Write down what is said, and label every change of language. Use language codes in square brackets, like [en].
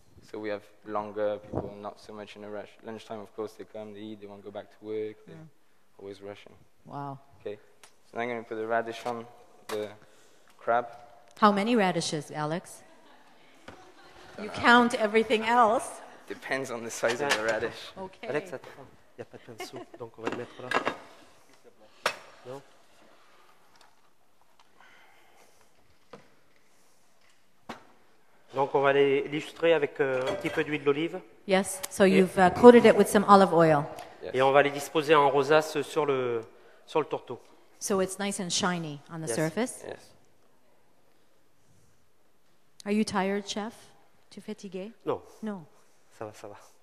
[en] So we have longer, people not so much in a rush. Lunchtime, of course, they come, they eat, they want to go back to work. They're always rushing. Wow. Okay. So now I'm going to put the radish on the crab. How many radishes, Alex? You count everything else. Depends on the size of the radish. Okay. [fr] Alex, attends, il n'y a pas de pain de soupe, donc on va le mettre là. Non? Donc on va l'illustrer avec un petit peu d'huile d'olive [en] Yes, so you've coated it with some olive oil. Yes. [fr] et on va les disposer en rosace sur le tourteau. [en] So it's nice and shiny on the Yes. surface. Yes. Are you tired, chef? Too fatigué? [fr] Non, [en] No. [fr] ça va, ça va.